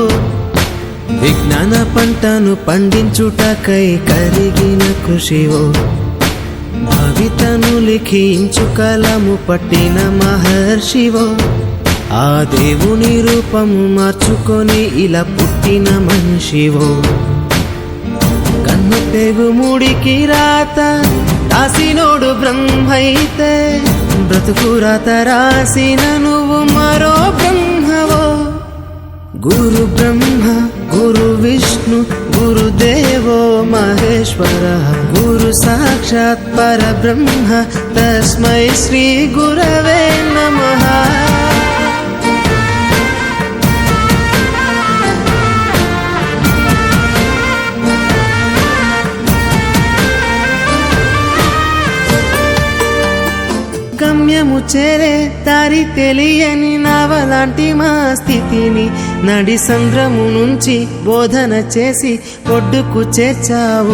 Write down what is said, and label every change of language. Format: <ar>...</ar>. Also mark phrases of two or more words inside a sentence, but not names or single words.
<te>విజ్ఞాన పంటను పండించుటకై కరిగిన కృషివో భవితను లిఖించు కలము పట్టిన మహర్షివో ఆ దేవుని రూపము మార్చుకొని ఇలా పుట్టిన మనిషివో కన్ను తెగుముడికి రాత రాసినోడు బ్రహ్మైతే బ్రతుకు రాత రాసిన నువ్వు మరో బ్రహ్మవో।</te> <sa>गुरु ब्रह्मा गुरु विष्णु गुरुदेवो महेश्वरः गुरु साक्षात् परब्रह्म तस्मै श्री गुरवे नमः।</sa> <te>గమ్యము చేరే దారి తెలియని నావలాంటి మా స్థితిని నడి సంద్రము నుంచి బోధన చేసి ఒడ్డుకు చేర్చావు।</te>